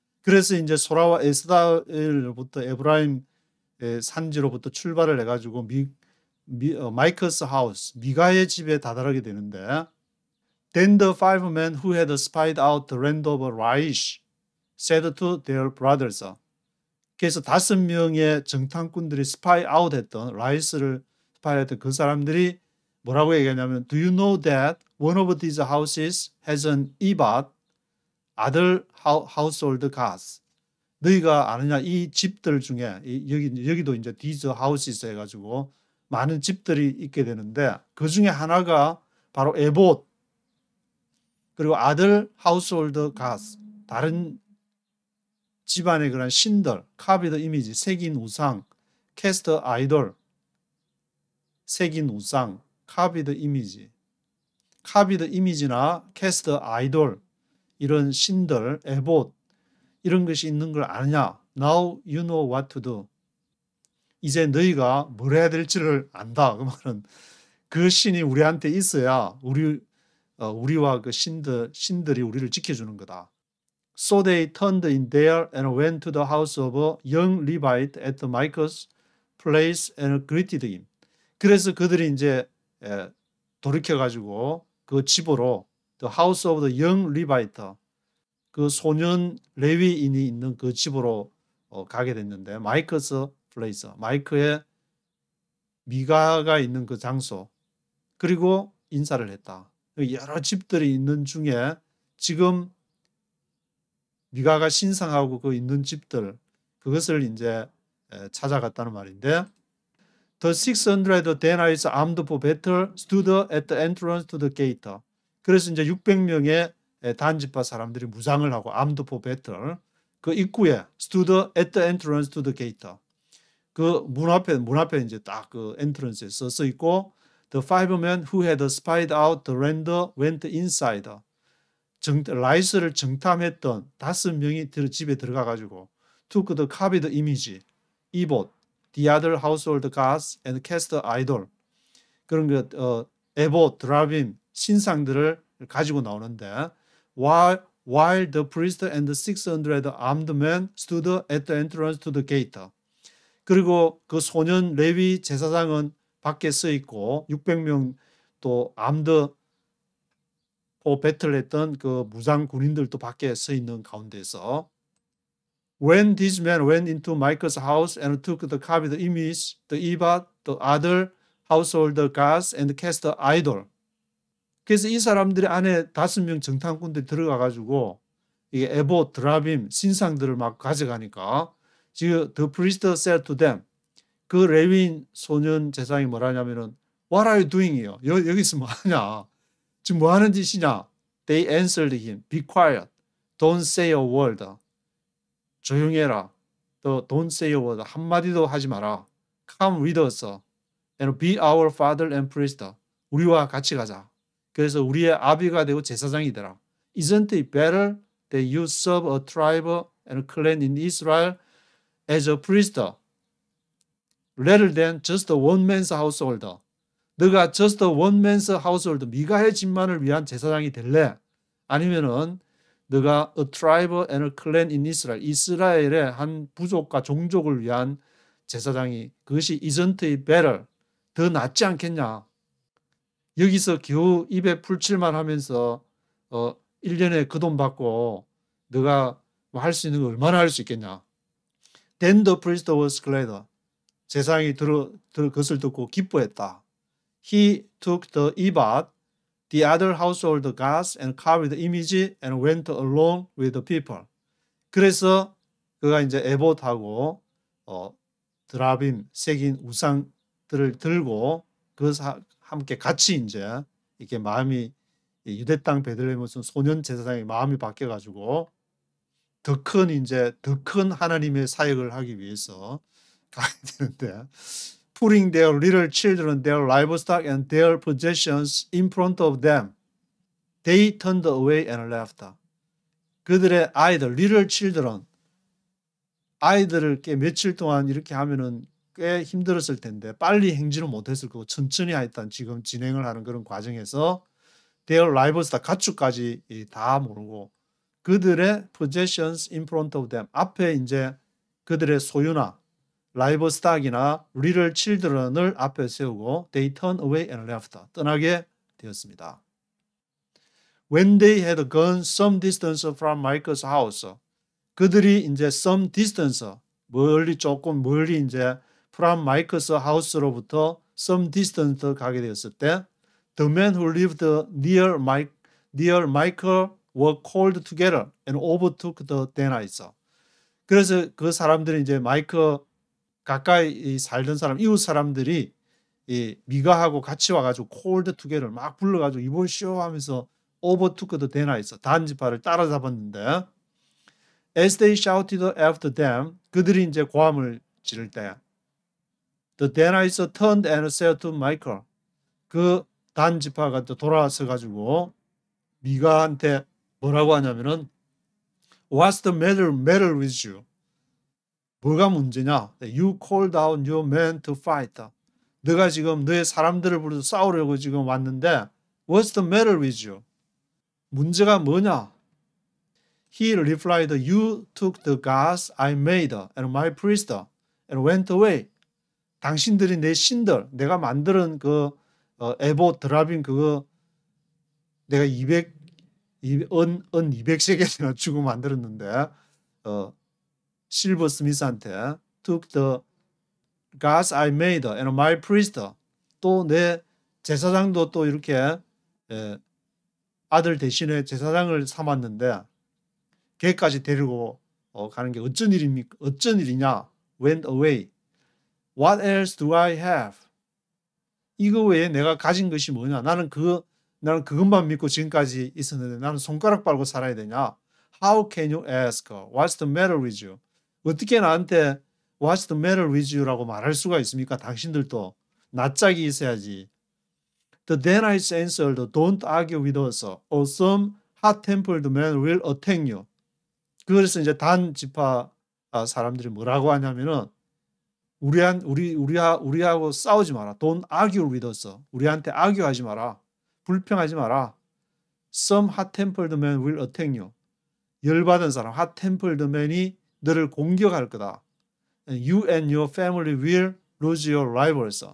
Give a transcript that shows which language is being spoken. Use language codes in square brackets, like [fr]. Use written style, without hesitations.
[ko] 그래서 이제 소라와 에스다엘로부터 에브라임 산지로부터 출발을 해가지고 마이커스 하우스, 미가의 집에 다다르게 되는데 [en] Then the 5 men who had spied out the land of Laish said to their brothers. [ko] 그래서 5명의 정탐꾼들이 스파이 아웃했던 라이스를 스파이했던 그 사람들이 뭐라고 얘기하냐면 [en] Do you know that one of these houses has an ephod, other household gods? [ko] 너희가 아느냐 이 집들 중에 여기도 이제 [en] these houses [ko] 해가지고 많은 집들이 있게 되는데 그 중에 하나가 바로 에봇 그리고 [en] other household gods [ko] 다른 집안의 그런 신들, carved 이미지, 새긴 우상, cast idol, 새긴 우상, carved 이미지, carved 이미지나 cast idol 이런 신들, 에봇 이런 것이 있는 걸 아느냐? [en] Now you know what to do. [ko] 이제 너희가 뭘 해야 될지를 안다. 그 말은 그 신이 우리한테 있어야 우리와 그 신들이 우리를 지켜주는 거다. [en] So they turned in there and went to the house of a young Levite at Micah's place and greeted him. [ko] 그래서 그들이 이제 돌이켜가지고 그 집으로 [en] the house of the young Levite [ko] 그 소년 레위인이 있는 그 집으로 가게 됐는데 마이커스 플레이스, 마이크의 미가가 있는 그 장소 그리고 인사를 했다. 여러 집들이 있는 중에 지금 미가가 신상하고 그 있는 집들 그것을 이제 찾아갔다는 말인데 [en] The 600 Danites armed for battle stood at the entrance to the gate. [ko] 그래서 이제 600명의 단지파 사람들이 무장을 하고 [en] armed for battle [ko] 그 입구에 [en] stood at the entrance to the gate. [ko] 그 문 앞에 이제 딱 그 entrance에 써 있고 [en] The 5 men who had spied out the land went inside. [ko] 라이스를 정탐했던 5명이 집에 들어가 가지고 [en] took the carved image, ephod, the other household gods and cast idol. [ko] 그런 그 에봇, 드라빔, 신상들을 가지고 나오는데 [en] while the priest and the 600 armed men stood at the entrance to the gate. [ko] 그리고 그 소년 레위 제사장은 밖에 서 있고 600명 또 armed 배틀했던 그 무장 군인들도 밖에 서 있는 가운데서 [en] When these men went into Micah's house and took the carved image, the ephod, the other household gods and cast idol. [ko] 그래서 이 사람들이 안에 5명 정탐꾼들이 들어가 가지고 이게 에봇, 드라빔, 신상들을 막 가져가니까 지금 [en] the priest said to them [ko] 그 레위인 소년 제사장이 뭐라냐면은 [en] What are you doing [ko] 이요? 여기서 뭐 하냐? 지금 뭐 하는 짓이냐? [en] They answered him, Be quiet. Don't say a word. [ko] 조용해라. [en] Don't say a word. [ko] 한마디도 하지 마라. [en] Come with us and be our father and priest. [ko] 우리와 같이 가자. 그래서 우리의 아비가 되고 제사장이 되라. [en] Isn't it better that you serve a tribe and clan in Israel as a priest rather than just one man's household? [ko] 너가 [en] just one man's household, [ko] 미가의 집만을 위한 제사장이 될래? 아니면은 너가 [en] a tribe and a clan in Israel, [ko] 이스라엘의 한 부족과 종족을 위한 제사장이 그것이 [en] isn't it better, [ko] 더 낫지 않겠냐? 여기서 겨우 입에 풀칠만 하면서 1년에 그 돈 받고 너가 할 수 있는 거 얼마나 할 수 있겠냐? [en] Then the priest was glad. [ko] 제사장이 그것을 듣고 기뻐했다. [en] He took the ephod, the other household gods and carved the image and went along with the people. [ko] 그래서 그가 이제 에봇하고 드라빔 새긴 우상들을 들고 함께 같이 이제 이렇게 마음이 유대 땅 베들레헴에서 소년 제사장의 마음이 바뀌어 가지고 더 큰 하나님의 사역을 하기 위해서 가야 되는데 [en] putting their little children, their livestock and their possessions in front of them, they turned away and left. [ko] 그들의 아이들, little children, 아이들을 이렇게 며칠 동안 이렇게 하면은 꽤 힘들었을 텐데 빨리 행진을 못했을 거고 천천히 하여튼 지금 진행을 하는 그런 과정에서 their livestock, 가축까지 다 모르고 그들의 [en] possessions in front of them, [ko] 앞에 이제 그들의 소유나 livestock이나 little children을 앞에 세우고 [en] they turned away and left, [ko] 떠나게 되었습니다. [en] When they had gone some distance from Micah's house, [ko] 그들이 이제 [en] some distance, [ko] 조금 멀리 이제 [en] from Micah's house로부터 some distance [ko] 가게 되었을 때 [en] the men who lived near Micah were called together and overtook the Danites. [ko] 그래서 그 사람들이 이제 마이크 가까이 살던 사람, 이웃 사람들이 이 미가하고 같이 와가지고 [en] called together [ko] 막 불러가지고 이보시오 하면서 [en] overtook the Danites, [ko] 단지파를 따라잡았는데 [en] as they shouted after them, [ko] 그들이 이제 고함을 지를 때 [en] the Danites turned and said to Micah, [ko] 그 단지파가 또 돌아서 가지고 미가한테 뭐라고 하냐면은 [en] What's the matter with you? [ko] 뭐가 문제냐? [en] You called out your men to fight. [ko] 너가 지금 너의 사람들을 불러서 싸우려고 지금 왔는데 [en] What's the matter with you? [ko] 문제가 뭐냐? [en] He replied, You took the gods I made and my priest and went away. [ko] 당신들이 내 신들, 내가 만드는 그 에보 드라빔 그거 내가 200세겔이나 주고 만들었는데 실버 스미스한테 [en] took the gods I made and my priest, [ko] 또 내 제사장도 또 이렇게 아들 대신에 제사장을 삼았는데 걔까지 데리고 가는 게 어쩐 일이냐? [en] Went away. What else do I have? [ko] 이거 외에 내가 가진 것이 뭐냐? 나는 그것만 믿고 지금까지 있었는데 나는 손가락 빨고 살아야 되냐? [en] How can you ask? What's the matter with you? [ko] 어떻게 나한테 [en] What's the matter with you [ko] 라고 말할 수가 있습니까? 당신들도 낯짝이 있어야지. [en] The Danites answered, Don't argue with us, or some hot-tempered man will attack you. [ko] 그래서 이제 단 지파 사람들이 뭐라고 하냐면은 우리하고 싸우지 마라. [en] Don't argue with us. [ko] 우리한테 argue하지 마라. 불평하지 마라. [en] Some hot-tempered man will attack you. [ko] 열받은 사람, hot-tempered man이 너를 공격할 거다. [en] You and your family will lose your lives.